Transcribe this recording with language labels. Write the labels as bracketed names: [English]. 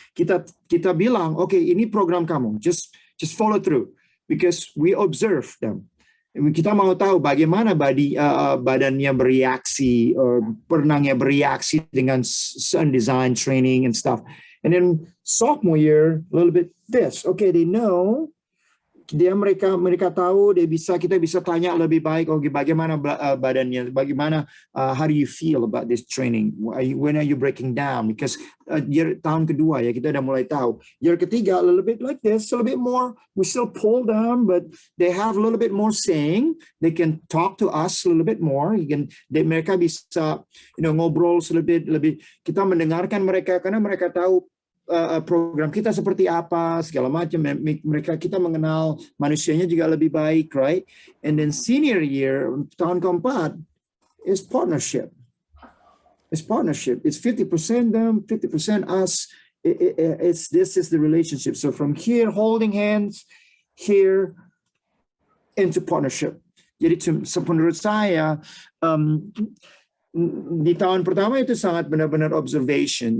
[Indonesian] Kita bilang, okay, ini program kamu. [English] Just follow through because we observe them. [Indonesian] Kita mau tahu bagaimana badannya bereaksi, perenangnya bereaksi dengan [English] certain design training and stuff. And then sophomore year, a little bit this. Okay, they know. [Indonesian] Mereka tahu. Kita bisa tanya lebih baik. Okay, bagaimana badannya? Bagaimana? [English] How do you feel about this training? When are you breaking down? Because year [Indonesian] tahun kedua ya kita udah mulai tahu. [English] Year ketiga, a little bit like this, a little bit more. We still pull them, but they have a little bit more saying. They can talk to us a little bit more. [Indonesian] Mereka bisa, ngobrol lebih. Kita mendengarkan mereka karena mereka tahu program kita seperti apa, segala macam. Kita mengenal manusianya juga lebih baik, right? [English] And then senior year, [Indonesian] tahun keempat, [English] is partnership. It's 50% them, 50% us. This is the relationship. So from here, holding hands, here, into partnership. [Indonesian] Jadi menurut saya, di tahun pertama itu sangat benar-benar observation.